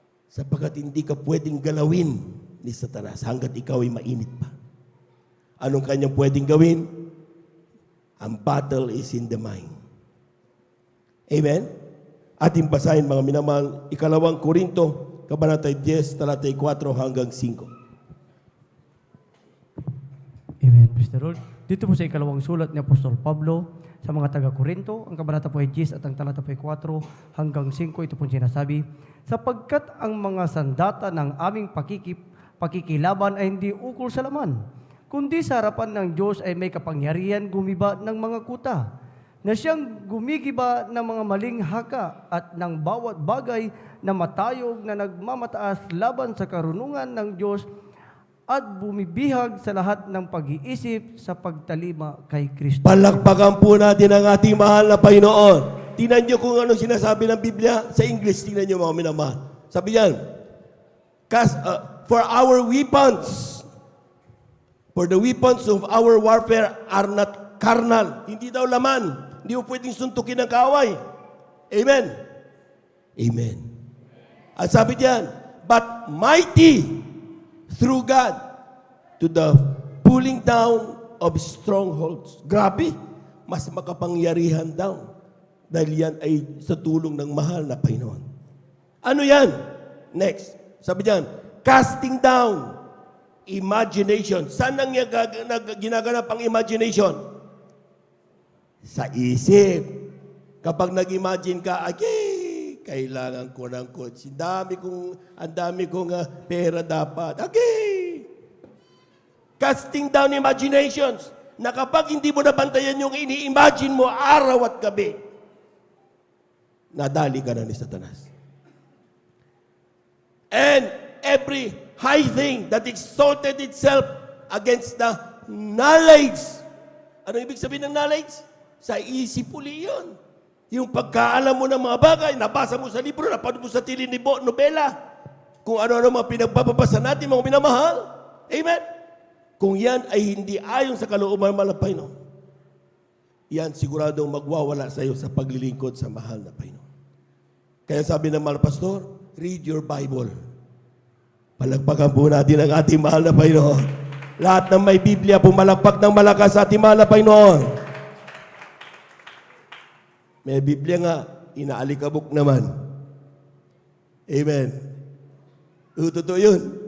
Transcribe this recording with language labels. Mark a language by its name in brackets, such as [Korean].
[Filipino] Sapagkat hindi ka pwedeng galawin ni Satanas hanggat ikaw ay mainit pa. Anong kanyang pwedeng gawin? [English] Ang battle is in the mind. [Filipino] Amen? Ating basahin mga minamahal, 2 Korinto, Kabanata 10, talata 4 hanggang 5. [English] Amen, praise the Lord. [Filipino] Dito po sa ikalawang sulat ni Apostol Pablo sa mga taga-Korinto, ang kabanata po ay 10 at ang talata po ay 4 hanggang 5, ito po sinasabi, sapagkat ang mga sandata ng aming pakikilaban ay hindi ukol sa laman, kundi sa harapan ng Diyos ay may kapangyarihan gumiba ng mga kuta, na siyang gumigiba ng mga maling haka at ng bawat bagay na matayog na nagmamataas laban sa karunungan ng Diyos at bumibihag sa lahat ng pag-iisip sa pagtalima kay Kristo. Palakpakan po natin ang ating mahal na Panginoon. Tingnan niyo kung anong sinasabi ng Biblia. Sa English, tingnan niyo mga minamahal. Sabi yan, [English] for our weapons, for the weapons of our warfare are not carnal. [Filipino] Hindi daw laman. Hindi mo pwedeng suntukin ng kaaway. Amen. Amen. At sabi diyan, [English] but mighty through God to the pulling down of strongholds. [Filipino] Grabe, mas makapangyarihan daw. Dahil yan ay sa tulong ng mahal na Panginoon. Ano yan? [English] Next, [Filipino] sabi diyan, [English] casting down imagination. [Filipino] Saan ang ginaganap ang imagination? Sa isip. Kapag nag-imagine ka, kailangan ko ng coach. Ang dami kong pera dapat. [English] Casting down imaginations. [Filipino] Na kapag hindi mo nabantayan yung ini-imagine mo araw at gabi, nadali ka na ni Satanas. [English] And every high thing that exalted itself against the knowledge. [Filipino] Ano ibig sabihin ng knowledge? Sa isip uli yun. Yung pagkaalam mo ng mga bagay, nabasa mo sa libro, napanood mo sa nobela, kung ano-ano mga pinagbabasa natin, mga minamahal. Amen? Kung yan ay hindi ayon sa kalooban ng Panginoon, yan siguradong magwawala sa iyo sa paglilingkod sa mahal na Panginoon. Kaya sabi ng mahal pastor, [English] read your Bible. [Filipino] Palagpakan po natin ang ating mahal na Panginoon. Lahat ng may Biblia, pumalakpak ng malakas sa ating mahal na Panginoon. May Biblia nga, inaalikabok naman. Amen. Totoo yun.